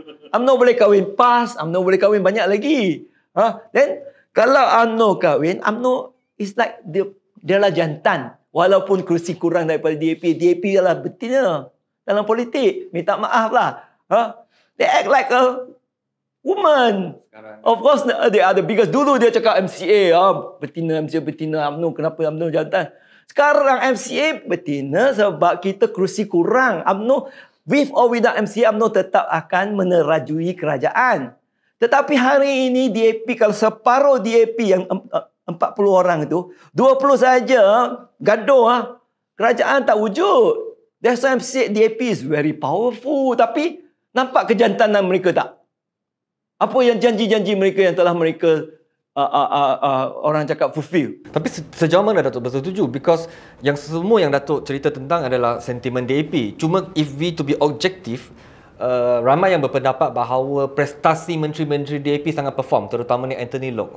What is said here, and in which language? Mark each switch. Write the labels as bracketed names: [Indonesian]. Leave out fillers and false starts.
[Malay] UMNO boleh kahwin PAS, UMNO boleh kahwin banyak lagi. Then, kalau UMNO kahwin, [English] UMNO is like [Malay] dia lah jantan. Walaupun kursi kurang daripada DAP. DAP adalah betina dalam politik. Minta maaf lah. [English] They act like a woman. Of course, they are the biggest. [Malay] Dulu dia cakap MCA, betina, MCA betina, UMNO. Kenapa UMNO jantan? Sekarang MCA betina sebab kita kerusi kurang. UMNO, [English] with or without [Malay] MCA, UMNO tetap akan menerajui kerajaan. Tetapi hari ini DAP, kalau separuh DAP yang 40 orang itu, 20 saja gaduh, kerajaan tak wujud. [English] That's why MCA DAP is very powerful. [Malay] Tapi nampak kejantanan mereka tak? Apa yang janji-janji mereka yang telah mereka orang cakap fulfill. Tapi sejauh mana Datuk bersetuju? Because yang semua yang Datuk cerita tentang adalah sentimen DAP. Cuma [English] if we to be objective, [Malay] ramai yang berpendapat bahawa prestasi menteri-menteri DAP sangat perform, terutamanya Anthony Loke.